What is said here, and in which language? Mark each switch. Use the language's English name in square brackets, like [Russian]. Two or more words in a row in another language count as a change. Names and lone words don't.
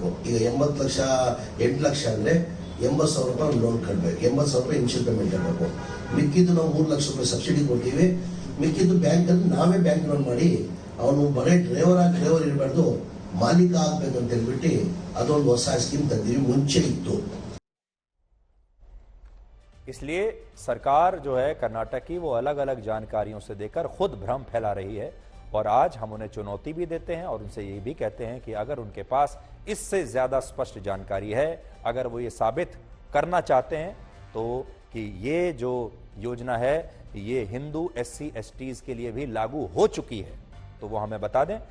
[Kannada] ಈಗ 80 ಲಕ್ಷ 8 ಲಕ್ಷ ಅಂದ್ರೆ 80,000 ರೂಪಾಯಿ ಲೋನ್ ಕಟ್ಟಬೇಕು, 80,000 ರೂಪಾಯಿ [English] initial payment [Kannada] ಕಟ್ಟಬೇಕು। ಮಿಕ್ಕಿದ್ದು ನಾವು 3 ಲಕ್ಷ ರೂಪಾಯಿ ಸಬ್ಸಿಡಿ ಕೊಡ್ತೀವಿ, ಮಿಕ್ಕಿದ್ದು ಬ್ಯಾಂಕ್ ಅಲ್ಲಿ ನಾವೇ [English] bank loan [Kannada] ಮಾಡಿ ಅವನು ಬರೀ ಡ್ರೈವರ್ ಇರಬಾರ್ದು, ಮಾಲೀಕ ಆಗ್ಬೇಕಂತ ಹೇಳ್ಬಿಟ್ಟು ಅದೊಂದು ಹೊಸ ಸ್ಕೀಮ್ ತಂದಿವಿ, ಮುಂಚೆ ಇತ್ತು। [Hindi] इसलिए सरकार जो है कर्नाटक की वो अलग अलग जानकारियों से देकर खुद भ्रम फैला रही है। और आज हम उन्हें चुनौती भी देते हैं और उनसे ये भी कहते हैं कि अगर उनके पास इससे ज्यादा स्पष्ट जानकारी है, अगर वो ये साबित करना चाहते हैं तो कि ये जो योजना है ये हिंदू [English] SC STs [Hindi] के लिए भी लागू हो चुकी है, तो वो हमें बता दें।